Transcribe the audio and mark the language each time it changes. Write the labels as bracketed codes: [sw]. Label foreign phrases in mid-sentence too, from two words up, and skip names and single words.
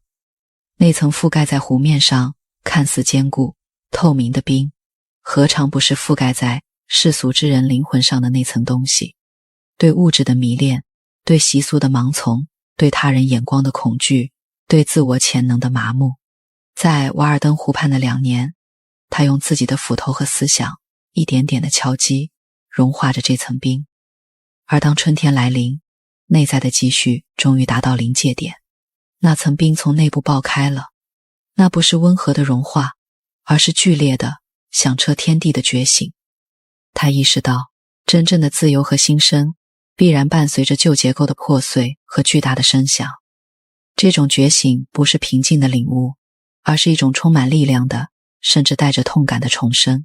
[zh] 那層覆蓋在湖面上看似堅固透明的冰，何嘗不是覆蓋在世俗之人靈魂上的那層東西？對物質的迷戀，對習俗的盲從，對他人眼光的恐懼，對自我潛能的麻木。在瓦爾登湖畔的2年，他用自己的斧頭和思想一點點地敲擊，融化着這層冰。而當春天來臨，內在的積蓄終於達到臨界點，那層冰從內部爆開了。那不是溫和的融化，而是劇烈的響徹天地的覺醒。他意識到，真正的自由和新生必然伴隨着舊結構的破碎和巨大的聲響。這種覺醒不是平靜的領悟，而是一種充滿力量的，甚至帶着痛感的重生。